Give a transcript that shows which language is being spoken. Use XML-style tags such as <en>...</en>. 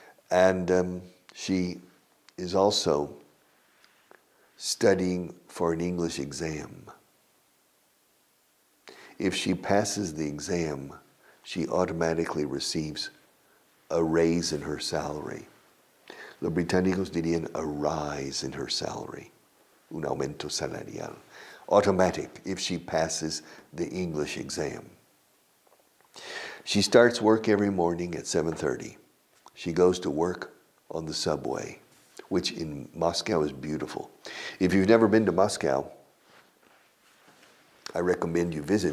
<en>And she is also studying for an English exam. If she passes the exam, she automatically receives a raise in her salary.</en> <es>Los británicos dirían</es> <en>a rise in her salary,</en> <es>un aumento salarial.</es> <en>Automatic if she passes the English exam. She starts work every morning at 7:30. She goes to work on the subway, which in Moscow is beautiful. If you've never been to Moscow, I recommend you visit.</en>